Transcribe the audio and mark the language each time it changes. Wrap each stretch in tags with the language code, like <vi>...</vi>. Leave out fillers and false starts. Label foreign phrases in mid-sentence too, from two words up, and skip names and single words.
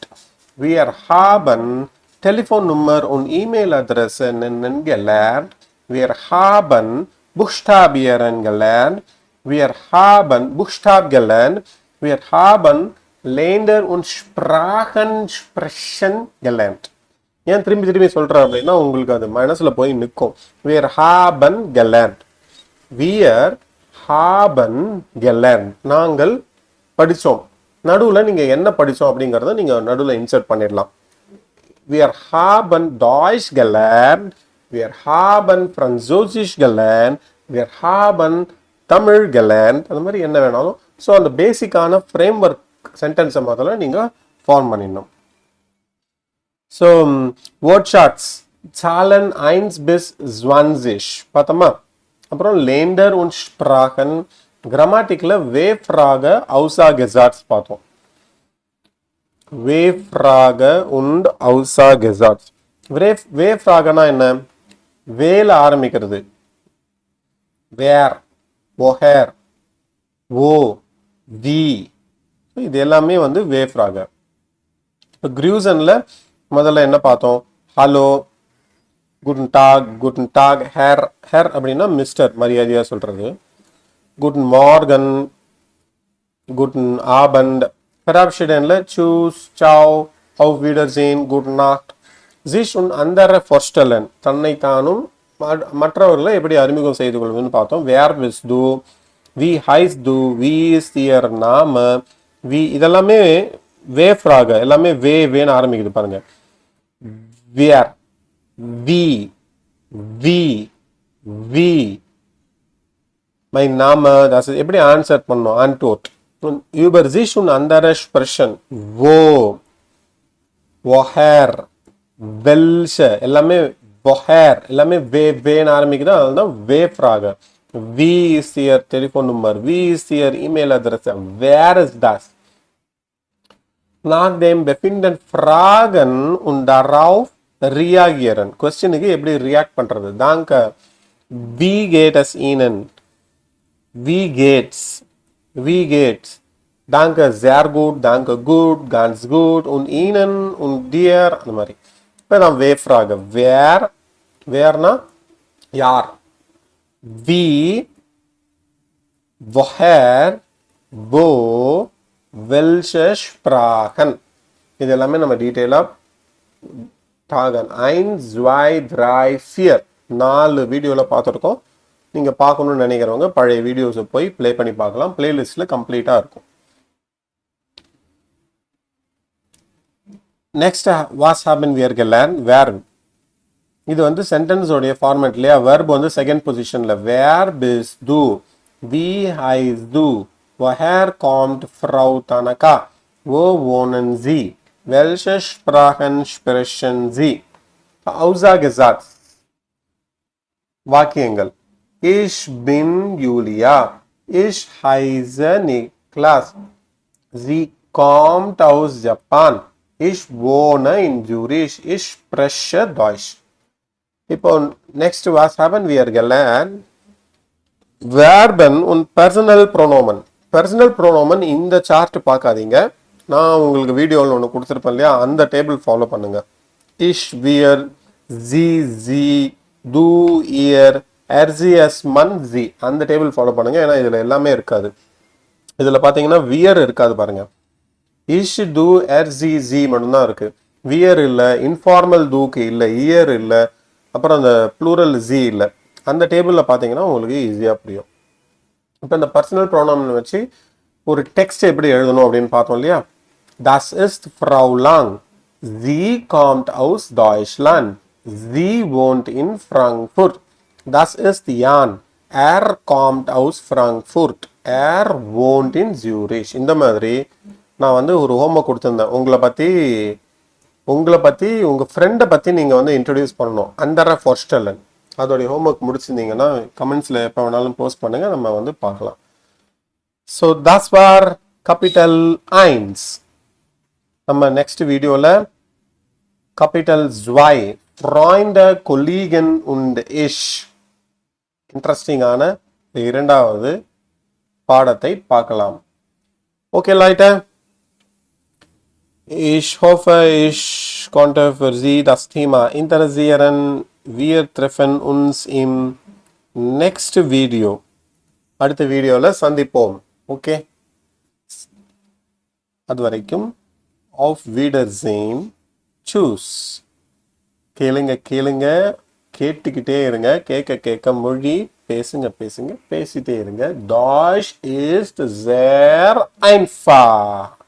<de>Wir haben Telefonnummer und E-Mail-Adresse nennen gelernt. Wir haben Buchstabieren gelernt. Wir haben Buchstab gelernt. Wir haben Länder und Sprachen sprechen gelernt.</de> <ta>ஏன் திரும்பி சொல்றேன் அப்படின்னா உங்களுக்கு அது மனசுல போய் நிற்கும்.</ta> <de>Wir haben gelernt. Wir haben gelernt.</de> <ta>நாங்கள் படித்தோம். நடுவில் நீங்கள் என்ன படித்தோம் அப்படிங்கிறத நீங்கள் நடுவில் இன்சர்ட் பண்ணிடலாம்.</ta> <de>Wir haben Deutsch gelernt. Wir haben Französisch gelernt. Wir haben Tamil gelernt.</de> <ta>அந்த மாதிரி என்ன வேணாலும். ஸோ அந்த பேசிக்கான ஃப்ரேம் ஒர்க் சென்டென்ஸை முதல்ல நீங்கள் ஃபார்ம் பண்ணிடணும். ஸோ வேர்ட் ஷார்ட்ஸ்</ta> <de>Zahlen 1 bis 20</de> <ta>பார்த்தோமா.</ta> <de>அப்புறம் Länder und Sprachen,</de> <ta>கிராமட்டிக்ல</ta> <de>Wehfrage, Aussagesätze</de> <ta>பார்த்தோம்.</ta> <de>Wehfrage und Aussagesätze.</de> <ta>Wehfrageனா என்ன? வேல ஆரம்பிக்கிறது.</ta> <de>Wer, woher, wo, wie,</de> <ta>இது எல்லாமே வந்து Wehfrage. இப்போ Grüßenல முதல்ல என்ன பார்த்தோம்? ஹலோ,</ta> <de>Guten Tag,</de> <ta>ஹேர் அப்படின்னா மிஸ்டர் மரியாதையா சொல்றது.</ta> <de>Guten Morgen, Guten Abend. verabschieden, tschüss, ciao, auf Wiedersehen, gute Nacht. sich und andere vorstellen</de> <ta>தன்னை தானும் மற்றவர்களை எப்படி அறிமுகம் செய்து கொள்வதுன்னு பார்த்தோம்.</ta> <de>wer bist du, wie heißt du, wie ist ihr Name, wie</de> <ta>இதெல்லாமே வே ஃப்ராக எல்லாமே வேன்னு ஆரம்பிக்குது பாருங்க.</ta> <de>wer, wie, wie, mein Name, das ist</de> <ta>எப்படி ஆன்சர் பண்ணணும்,</ta> <de>antwort. über sich und andere sprechen, wo, woher, welche எல்லாமே woher</de> <ta>எல்லாமே வேன்னு ஆரம்பிக்குது. அதுதான்</ta> <de>W-Frage. wie ist ihr Telefon Nummer, wie ist ihr E-Mail Adresse, wer ist das. nach dem befinden fragen und darauf reagieren.</de> <ta>கொஸ்டினுக்கு எப்படி ரியாக்ட் பண்றது.</ta> <de>danke, wie geht es ihnen, wie geht's, danke, sehr gut, danke, gut, ganz gut, und ihnen und dir</de> <ta>அந்த மாதிரி. இப்போ நான்</ta> <de>W-Frage.</de> <ta>வேர்னா யார்,</ta> <de>wie, woher, wo, welche Sprachen.</de> <ta>இது எல்லாமே நம்ம டீட்டெயிலாக டாகன் 1, 2, 3, 4 4 வீடியோவில் பார்த்துருக்கோம். நீங்கள் பார்க்கணும்னு நினைக்கிறவங்க பழைய வீடியோஸை போய் ப்ளே பண்ணி பார்க்கலாம். பிளேலிஸ்ட்டில் கம்ப்ளீட்டாக இருக்கும். நெக்ஸ்ட்</ta> <de>was haben wir gelernt</de> <ta>வேர். இது வந்து சென்டென்ஸ் உடைய ஃபார்மேட் இல்லையா. வெர்ப் வந்து செகண்ட் பொசிஷன்ல.</ta> <de>wer bist du, wie heißt du, woher kommt Frau Tanaka, wo wohnen Sie, welche Sprachen sprechen Sie. Aussage-Satz. வாக்கியங்கள். Ich bin Julia, ich heiße Niklas, sie kommt aus Japan, ich wohne in Zürich, ich spreche Deutsch. இப்போ next was haben wir gelernt Verben und Personal Pronomen. Personal Pronomen</de> <ta>இந்த சார்ட் பார்க்காதீங்க. நான் உங்களுக்கு வீடியோவில் ஒன்று கொடுத்துருப்பேன் இல்லையா, அந்த டேபிள் ஃபாலோ பண்ணுங்க.</ta> <de>ich, wir, sie, du, ihr, es, man, sie</de> <ta>அந்த டேபிள் ஃபாலோ பண்ணுங்க. ஏன்னா இதில் எல்லாமே இருக்காது. இதில் பார்த்தீங்கன்னா வியர் இருக்காது பாருங்க.</ta> <de>ich, du, sie</de> <ta>மட்டும்தான் இருக்கு. வியர் இல்லை, இன்ஃபார்மல் தூக்கு இல்லை, இயர் இல்லை, அப்புறம் அந்த ப்ளூரல் ஜி இல்லை. அந்த டேபிளில் பார்த்தீங்கன்னா உங்களுக்கு ஈஸியாக புரியும். இப்போ இந்த</ta> <de>Personal Pronomen</de> <ta>வச்சு ஒரு டெக்ஸ்ட் எப்படி எழுதணும் அப்படின்னு பார்த்தோம் இல்லையா.</ta> <de>das ist Frau Lang, sie kommt aus Deutschland, sie wohnt in Frankfurt. das ist Jan, kommt aus Frankfurt, wohnt in Zürich.</de> <ta>இந்த மாதிரி நான் வந்து ஒரு ஹோம்ஒர்க் கொடுத்துருந்தேன். உங்களை பற்றி உங்கள் ஃப்ரெண்டை பற்றி நீங்கள் வந்து இன்ட்ரடியூஸ் பண்ணணும்.</ta> <de>andere vorstellen</de> <ta>அதோடைய ஹோம்ஒர்க் முடிச்சிருந்தீங்கன்னா கமெண்ட்ஸில் எப்போ வேணாலும் போஸ்ட் பண்ணுங்கள், நம்ம வந்து பார்க்கலாம்.</ta> <de>ஸோ das war Kapitel 1.</de> <ta>நம்ம நெக்ஸ்ட் வீடியோவில்</ta> <de>Kapitel 2 Freunde, Kollegen und ich</de> <ta>இன்ட்ரெஸ்டிங்கான இரண்டாவது பாடத்தை பார்க்கலாம்.</ta> <de>ஓகே Leute, ich hoffe, ich konnte für Sie das Thema interessieren. Wir treffen uns im nächsten Video.</de> <ta>அடுத்த வீடியோவில் சந்திப்போம். ஓகே, அது வரைக்கும்</ta> <de>auf Wiedersehen. Tschüss.</de> <ta>கேளுங்க, கேட்டுக்கிட்டே இருங்க. கேட்க மொழி பேசுங்க, பேசிட்டே இருங்க.</ta> <de>Deutsch ist sehr einfach.</de>